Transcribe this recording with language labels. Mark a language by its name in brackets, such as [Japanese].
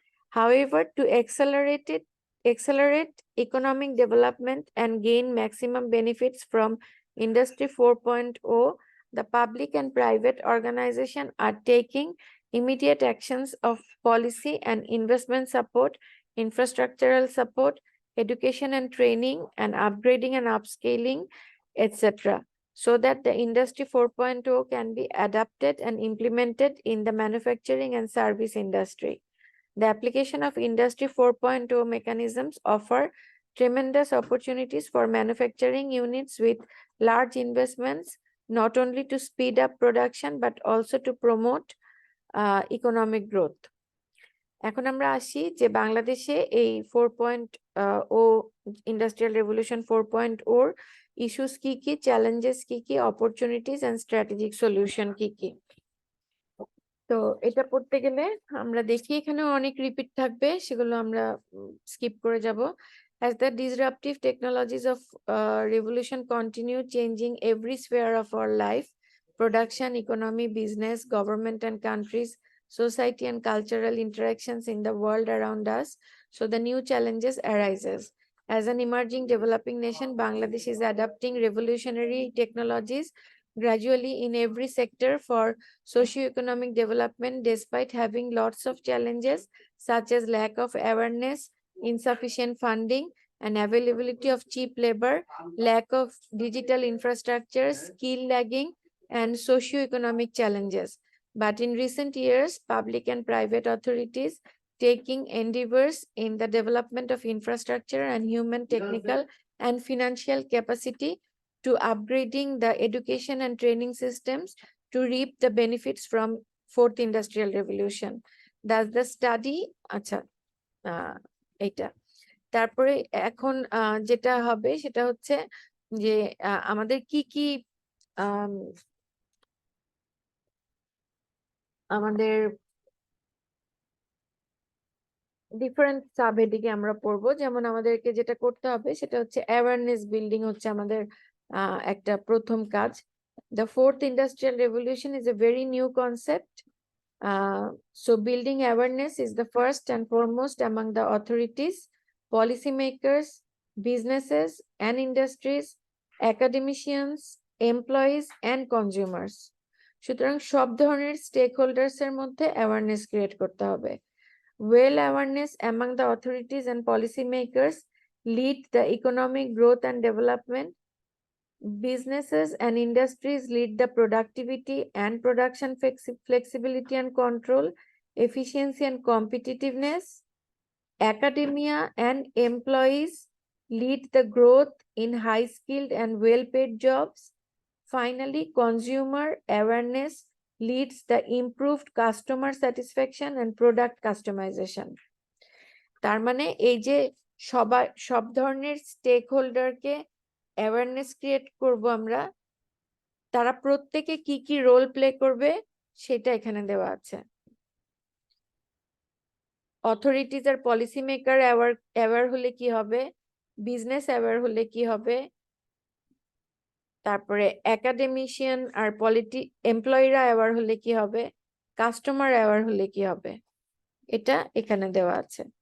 [English] However, to accelerate economic development and gain maximum benefits from Industry 4.0, the public and private organizations are taking immediate actions of policy and investment support, infrastructural support, education and training, and upgrading and upscaling, etc., so that the Industry 4.0 can be adapted and implemented in the manufacturing and service industry. The application of Industry 4.0 mechanisms offer tremendous opportunities for manufacturing units with large investments, not only to speed up production, but also to promote economic growth. [Bangla] এখন আমরা আসি যে বাংলাদেশে এই 4.0 industrial revolution 4.0 issues কি কি, challenges কি কি, অপরচুনিটিস এন্ড স্ট্র্যাটেজিক সলিউশন কি কি। তো এটা পড়তে গেলে আমরা দেখি এখানে অনেক রিপিট থাকবে, সেগুলো আমরা স্কিপ করে যাব। [English] As the disruptive technologies of revolution continue changing every sphere of our life, production, economy, business, government and countries, society and cultural interactions in the world around us, so the new challenges arises. As an emerging developing nation, Bangladesh is adopting revolutionary technologies gradually in every sector for socio-economic development, despite having lots of challenges such as lack of awareness, insufficient funding, and availability of cheap labor, lack of digital infrastructure, skill lagging, and socio-economic challenges. But in recent years, public and private authorities taking endeavors in the development of infrastructure and human, technical, and financial capacity to upgrading the education and training systems to reap the benefits from fourth industrial revolution. That's the study. [Bangla] আচ্ছা, এটা তারপরে এখন যেটা হবে সেটা হচ্ছে যে আমাদের কি কি আমাদের ডিফারেন্ট সাব হেডিকে আমরা পড়বো। যেমন আমাদেরকে যেটা করতে হবে সেটা হচ্ছে অ্যাওয়ারনেস বিল্ডিং হচ্ছে আমাদের একটা প্রথম কাজ। [English] The fourth industrial revolution is a very new concept. So building awareness is the first and foremost among the authorities, policymakers, businesses and industries, academicians, employees and consumers. [Bangla] সুতরাং সব ধরনের স্টেক হোল্ডার্স এর মধ্যে অ্যাওয়ারনেস ক্রিয়েট করতে হবে। [English] Well awareness among the authorities and policymakers lead the economic growth and development. Businesses and industries lead the productivity and production flexibility and control, efficiency and competitiveness. Academia and employees lead the growth in high-skilled and well-paid jobs. Finally, consumer awareness leads the improved customer satisfaction and product customization. [Bangla] তার মানে এই যে সব ধরনের stake হোল্ডারকে awareness create করব আমরা, তারা প্রত্যেকে কি কি রোল প্লে করবে সেটা এখানে দেওয়া আছে। অথরিটিজ আর পলিসি মেকার অ্যাওয়ার হলে কি হবে, বিজনেস অ্যাওয়ার হলে কি হবে, তারপরে একাডেমিশিয়ান আর এমপ্লয়িরা অ্যাওয়ার হলে কি হবে, কাস্টমার অ্যাওয়ার হলে কি হবে, এটা এখানে দেওয়া আছে।